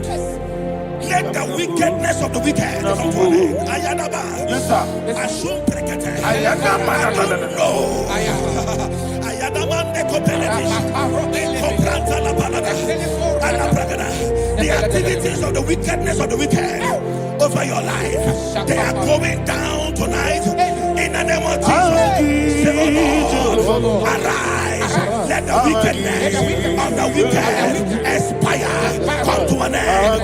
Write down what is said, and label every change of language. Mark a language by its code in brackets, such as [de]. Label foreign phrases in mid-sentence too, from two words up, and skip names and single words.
[en] Let the wickedness of the wicked come to an end. Ayadaba. Yes, sir. Assume prekete. Ayadaba. No. Ayadaba neko benedish. Neko branta la balada. Ala bragada. The activities of the wickedness of the wicked over your life, they are going down tonight in the name of Jesus. Say, oh Lord, arise. Let the wickedness of the wicked expire, come to an end.